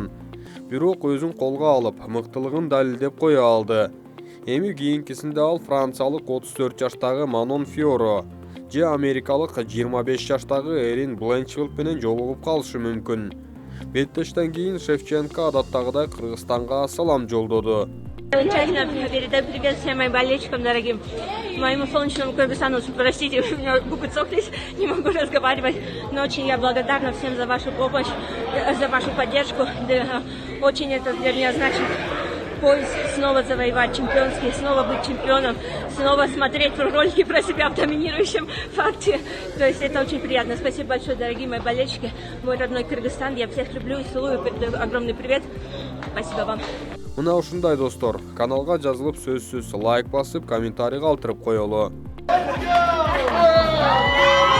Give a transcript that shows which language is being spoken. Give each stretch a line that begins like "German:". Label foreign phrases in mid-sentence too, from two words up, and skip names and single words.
Kyrgyz: Бирок өзүн колго алып, мыктылыгын далилдеп кое алды. Эми кийинкисинде ал франциялык 34 жаштагы Манон Фиоро же америкалык 25 жаштагы Эрин Бленчфилд менен жолугуп калышы мүмкүн. Беттештен кийин Шевченко адаттагыдай Кыргызстанга салам жолдоду.
Russian: Передаю привет всем моим болельщикам дорогим, моему солнечному Кыргызстану. Простите, у меня губы цокались, не могу разговаривать, но очень я благодарна всем за вашу помощь, за вашу поддержку. Очень это для меня значит. поиск, снова завоевать чемпионский, снова быть чемпионом, снова смотреть ролики про себя в доминирующем факте. То есть это очень приятно. Спасибо большое, дорогие мои болельщики, мой родной Кыргызстан. Я всех люблю и целую. Передаю огромный привет. Спасибо вам.
Kyrgyz: Мына ушундай достор, каналга жазылып сөзсүз лайк басып, комментарий калтырып коелу.